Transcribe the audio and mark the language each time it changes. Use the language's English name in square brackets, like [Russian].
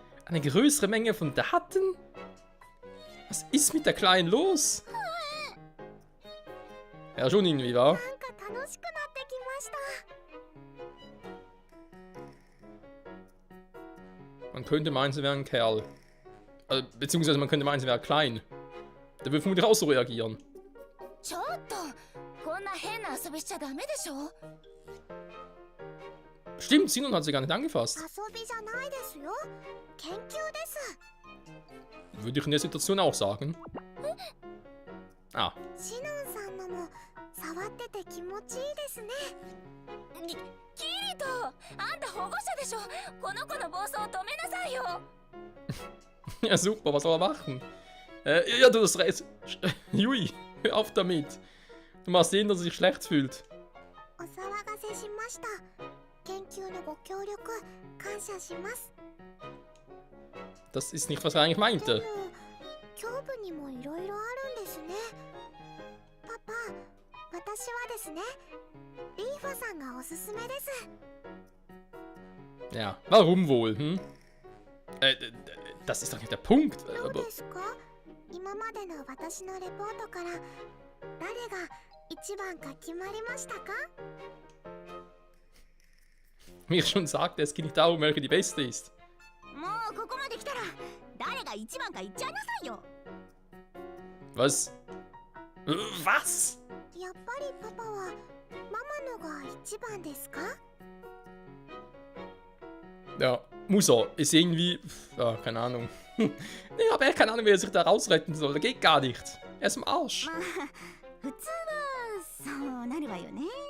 [German] Eine größere Menge von Daten? Was ist mit der Kleinen los? Ja, schon irgendwie, wa? [Japanese] なんか楽しくなってきました。 [German] Man könnte meinen, sie wäre ein Kerl. Beziehungsweise man könnte meinen, sie wäre klein. Der würde vermutlich auch so reagieren. [Japanese] ちょっとこんな変な遊びしちゃダメでしょ。 [German] Stimmt, Sinon hat sie gar nicht angefasst. [Japanese] 遊びじゃないですよ。研究です。 [German] Würde ich in der Situation auch sagen. Ah, [Japanese] シノンさんのも触ってて気持ちいいですね。キリト、あんた保護者でしょ。この子の暴走を止めなさいよ。 [German] ja super, was soll er machen? Ja, du hast recht. Jui, hör auf damit. Du machst sehen, dass er sich schlecht fühlt. [Japanese] お騒がせしました。研究のご協力感謝します。 [German] Das ist nicht, was er eigentlich [Japanese] で [German] meinte. [Japanese] も胸部にもいろいろあるんですね。パパ、私はですね、リーファさんがおすすめです。 [German] Ja, warum wohl, hm? Das ist doch nicht der Punkt. [Japanese] どう [German] Aber [Japanese] ですか？今までの私のレポートから誰が一番か決まりましたか？ [German] wie ich schon sagte, es geht nicht darum, welche die beste ist. [Japanese] もうここまで来たら誰が一番か言っちゃいなさいよ。 [German] Was? Was? [Japanese] やっぱりパパはママのが一番ですか？ [German] Ja, muss er. Ist irgendwie. Ja, keine Ahnung. Ich habe echt keine Ahnung, wie er sich da rausretten soll. Das geht gar nicht. Er ist im Arsch. [Japanese] まあ普通はそうなるわよね。